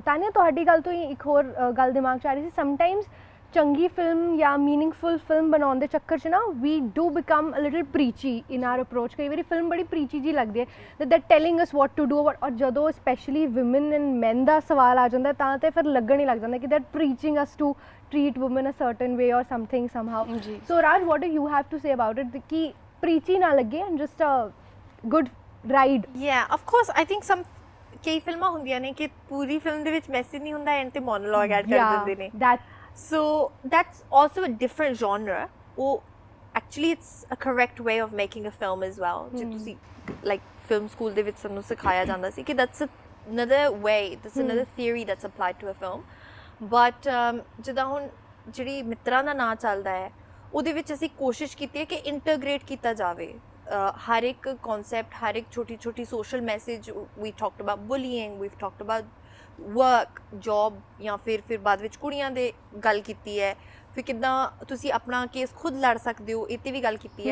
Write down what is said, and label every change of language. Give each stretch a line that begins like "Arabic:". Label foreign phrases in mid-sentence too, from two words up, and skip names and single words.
Punjabi: ਤਾਨੀਆ ਤੁਹਾਡੀ ਗੱਲ ਤੋਂ ਹੀ ਇੱਕ ਹੋਰ ਗੱਲ ਦਿਮਾਗ 'ਚ ਆ ਰਹੀ ਸੀ ਸਮਟਾਈਮਸ ਚੰਗੀ ਫਿਲਮ ਜਾਂ ਮੀਨਿੰਗਫੁਲ ਫਿਲਮ ਬਣਾਉਣ ਦੇ ਚੱਕਰ 'ਚ ਨਾ
English: we do become a little preachy in our approach.
Punjabi: ਕਈ ਵਾਰੀ ਫਿਲਮ ਬੜੀ ਪ੍ਰੀਚੀ ਜੀ ਲੱਗਦੀ ਹੈ
English: that telling us what to do
Punjabi: ਔਰ ਜਦੋਂ
English: specially women and men
Punjabi: ਦਾ ਸਵਾਲ ਆ ਜਾਂਦਾ ਤਾਂ ਤੇ ਫਿਰ ਲੱਗਣ ਹੀ ਲੱਗ ਜਾਂਦਾ ਕਿ
English: that preaching us to treat women a certain way or something somehow.
Punjabi: ਜੀ.
English: So Raj, what do you have to say about it
Punjabi: ਕਿ preachy ਨਾ ਲੱਗੇ
English: and just a good ride? Yeah, of course. I think some
Punjabi: ਕਈ ਫਿਲਮਾਂ ਹੁੰਦੀਆਂ ਨੇ ਕਿ ਪੂਰੀ ਫਿਲਮ ਦੇ ਵਿੱਚ ਮੈਸੇਜ ਨਹੀਂ ਹੁੰਦਾ ਐਂਡ ਤੇ ਮੋਨੋਲੋਗ ਐਡ ਕਰ ਦਿੰਦੇ ਨੇ.
English: That So that's also a different genre. ਉਹ actually it's a correct way of making a film as well.
Punjabi: ਜੇ ਤੁਸੀਂ
English: like film school
Punjabi: ਦੇ ਵਿੱਚ ਸਾਨੂੰ ਸਿਖਾਇਆ ਜਾਂਦਾ ਸੀ ਕਿ
English: that's another way, that's another theory that's applied to a film.
Punjabi: ਬਟ ਜਿੱਦਾਂ ਹੁਣ ਜਿਹੜੀ ਮਿੱਤਰਾਂ ਦਾ ਨਾਂ ਚੱਲਦਾ ਹੈ ਉਹਦੇ ਵਿੱਚ ਅਸੀਂ ਕੋਸ਼ਿਸ਼ ਕੀਤੀ ਹੈ ਕਿ ਇੰਟਰਗ੍ਰੇਟ ਕੀਤਾ ਜਾਵੇ ਹਰ ਇੱਕ ਕਨਸੈਪਟ ਹਰ ਇੱਕ ਛੋਟੀ ਛੋਟੀ ਸੋਸ਼ਲ ਮੈਸੇਜ.
English: we talked about bullying, we talked about work job
Punjabi: ਜਾਂ ਫਿਰ ਬਾਅਦ ਵਿੱਚ ਕੁੜੀਆਂ ਦੇ ਗੱਲ ਕੀਤੀ ਹੈ ਫਿਰ ਕਿੱਦਾਂ ਤੁਸੀਂ ਆਪਣਾ ਕੇਸ ਖੁਦ ਲੜ ਸਕਦੇ ਹੋ ਇਹ 'ਤੇ ਵੀ ਗੱਲ ਕੀਤੀ ਹੈ.